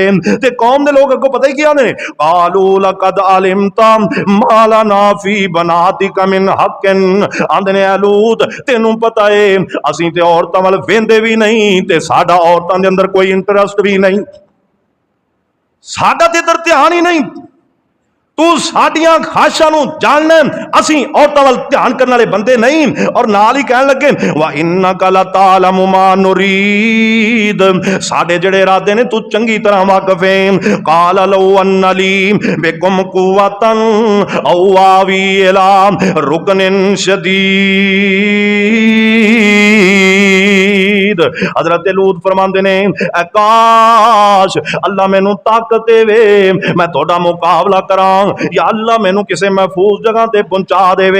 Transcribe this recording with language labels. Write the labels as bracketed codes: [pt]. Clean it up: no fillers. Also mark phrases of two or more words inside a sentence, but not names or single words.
[pa] تے قوم دے لوک اگوں پتا ہی کیا نے, [ar] قالوا لقد علمت ما لنا في بناتك من حق, [pa] آندے نے لوط تینوں پتا ہے اسیں تے عورتاں ول ویندے بھی نہیں تے ساڈا عورتاں دے اندر کوئی انٹرسٹ بھی نہیں، ساڈا تے ادھر دھیان ہی نہیں، تو ساڈیاں خواہشاں نوں جاننا، اسیں عورتاں ول دھیان کرن والے بندے نہیں. اور نال ہی کہن لگے [ar] وإنك لتعلم ما نريد, [pa] ساڈے جیڑے ارادے نے تو چنگی طرح واقف ہے. [ar] قال لو أن لي بكم قوة أو آوي إلى ركن شديد. [pa] حضرت لوط فرماندے نے کاش اللہ مینوں طاقت دیوے، میں تھوڑا مقابلہ کراں، یا اللہ مینوں کسی محفوظ جگہ تے پہنچا دیوے.